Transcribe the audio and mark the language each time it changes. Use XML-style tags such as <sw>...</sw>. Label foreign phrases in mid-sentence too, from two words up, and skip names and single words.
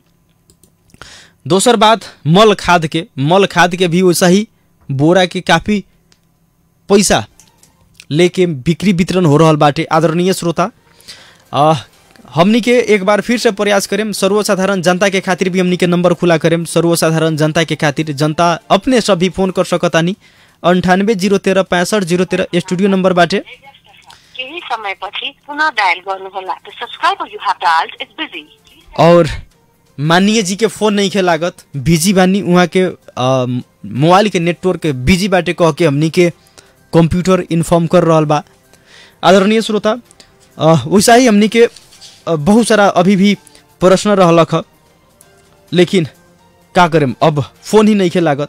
<bho>दोसर बात मल खाद के भी वैसा ही बोरा के काफ़ी पैसा लेके बिक्री वितरण हो रहा बाटे। आदरणीय श्रोता, हमनी के एक बार फिर से प्रयास करें, सर्वसाधारण जनता के खातिर भी हमनी के नंबर खुला करें। सर्वसाधारण जनता के खातिर जनता अपने सभी फोन कर सकतानी। 98-013-65-013 स्टूडियो नंबर बाटे।</bho> <ne>केही समय पछि पुनः डायल गर्नुहोला।</ne> <en>The subscriber you have dialled is busy.</en> <bho>और माननीय जी के फोन नहीं खे लागत, बिजी बानी, वहाँ के मोबाइल के नेटवर्क बिजी बाटे कह के हमनी के कंप्यूटर इन्फॉर्म कर रहा बा। आदरणीय श्रोता, वैसा ही हमनी के बहुत सारा अभी भी प्रश्न रहलक, लेकिन का करें, अब फोन ही नहीं खे लागत।</bho>